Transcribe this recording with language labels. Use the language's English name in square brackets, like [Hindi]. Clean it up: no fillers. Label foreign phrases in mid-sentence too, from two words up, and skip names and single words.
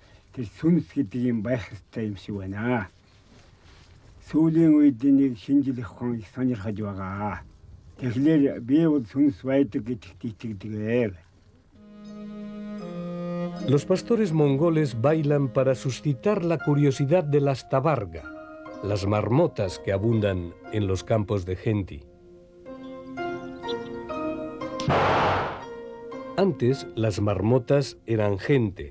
[Mongolian] тэр сүнс гэдэг юм байх ёстой юм шиг байна. Сүүлийн үед нэг шинжлэх ухаан их сонирхож байгаа. Тэгэхээр би бол сүнс байдаг гэдэгт итгэдэг. [Spanish] Los pastores mongoles bailan para suscitar la curiosidad de las tabarga, las marmotas que abundan en los campos de Genti. Antes, las marmotas eran gente.